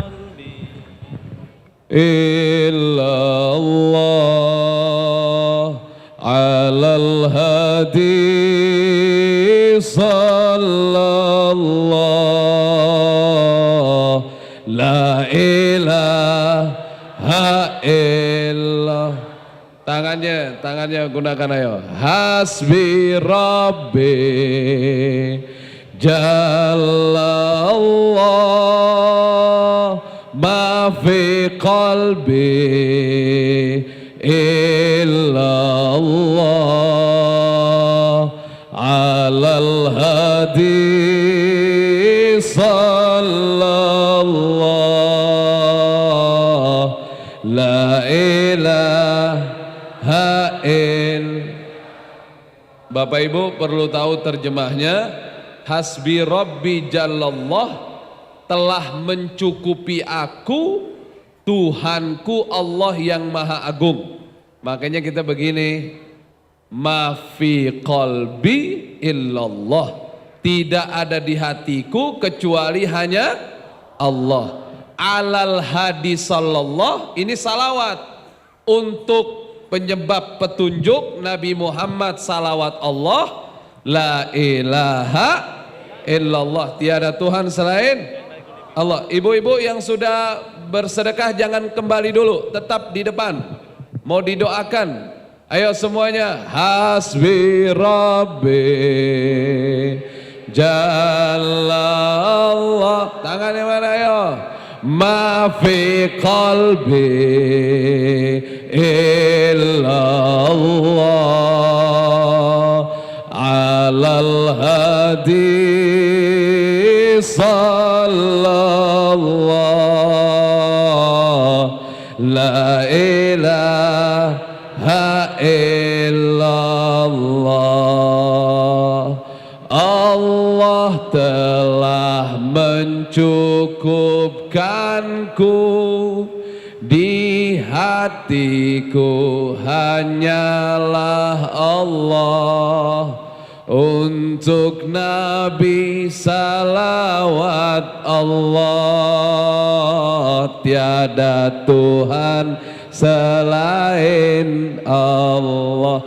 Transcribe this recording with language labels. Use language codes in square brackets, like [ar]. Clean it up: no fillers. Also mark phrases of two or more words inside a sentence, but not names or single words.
[ar] إلا الله على الهادي صلى الله لا إله إلا الله. [id] Tangannya gunakan ayo. [ar] حسبي ربي جل الله ما في قلبي إلا الله على الهادي صلى الله لا إله إل. [id] Bapak Ibu perlu tahu terjemahnya. [ar] حسبي ربي جل الله, [id] telah mencukupi aku Tuhanku Allah yang Maha Agung. Makanya kita begini, [ar] ما في قلبي إلا الله, [id] tidak ada di hatiku kecuali hanya Allah. [ar] على الهادي صلى الله, [id] ini salawat untuk penyebab petunjuk Nabi Muhammad, salawat Allah. [ar] لا إله إلا الله, [id] tiada Tuhan selain Allah. Ibu-ibu yang sudah bersedekah jangan kembali dulu, tetap di depan. Mau didoakan, ayo semuanya. [ar] حسبي ربي جل الله, [id] tangannya mana ayo. [ar] ما في قلبي إلا الله على الهادي صلى الله لا إله إلا الله. [id] Allah telah mencukupkanku, di hatiku hanyalah Allah. Untuk Nabi salawat Allah, tiada Tuhan selain Allah.